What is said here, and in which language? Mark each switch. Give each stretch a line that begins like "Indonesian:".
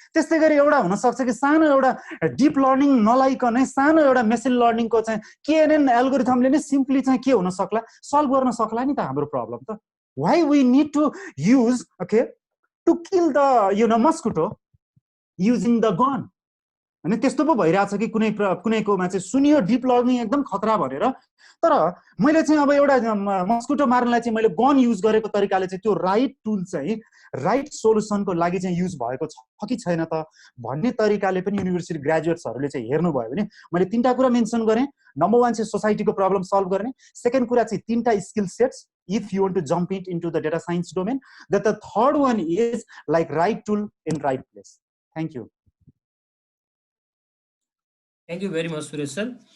Nepali: त्यस्तै गरी एउटा हुन सक्छ कि सानो एउटा डिप लर्निङ नलाइकनै सानो एउटा मेसिन लर्निङको चाहिँ केएनएन एल्गोरिथमले नै सिम्पली चाहिँ के हुन सक्ला, सल्भ गर्न सक्ला नि त हाम्रो प्रब्लम त।
English: Why we need to use, okay, to kill the, you know, mosquito using the gun.
Nepali: अनि त्यस्तो पो भइरहेछ कि कुनैकोमा चाहिँ सुनियो डिप लर्निङ एकदम खतरा भनेर, तर मैले चाहिँ अब एउटा मस्किटो मार्नलाई चाहिँ मैले गन युज गरेको तरिकाले चाहिँ त्यो राइट टुल चाहिँ राइट सोलुसनको लागि चाहिँ युज भएको छ कि छैन त भन्ने तरिकाले पनि युनिभर्सिटी ग्रेजुएट्सहरूले चाहिँ हेर्नुभयो भने मैले 3टा कुरा मेन्सन गरेँ। नम्बर 1 चाहिँ सोसाइटीको प्रब्लम सल्भ गर्ने, सेकेन्ड कुरा चाहिँ 3टा skill sets
English: if you want to jump it into the data science domain, that the third one is like right tool in right place. Thank you. Thank you very much, Suresh sir.